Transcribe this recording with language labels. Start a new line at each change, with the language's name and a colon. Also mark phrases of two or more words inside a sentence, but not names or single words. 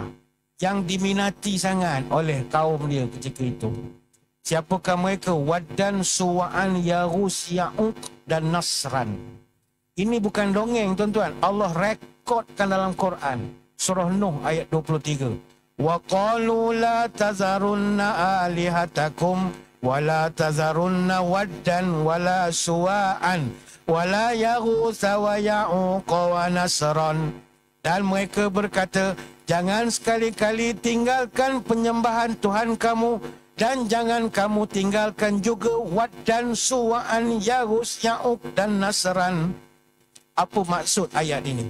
Malay: Yang diminati sangat oleh kaum dia ketika itu. Siapakah mereka? Waddan, Suwa'an, Yarus, Ya'uq dan Nasran. Ini bukan dongeng tuan-tuan. Allah rekodkan dalam Quran. Surah Nuh ayat 23.
Arabic: وقالوا لا تذرن آلهتكم ولا تذرن ودا ولا سواعا ولا يغوث ويعوق ونسرا.
Malay: Dan mereka berkata, jangan sekali-kali tinggalkan penyembahan Tuhan kamu, dan jangan kamu tinggalkan juga Wad dan Suwa'an, Yaghus, Ya'uq dan Nasran. Apa maksud ayat ini?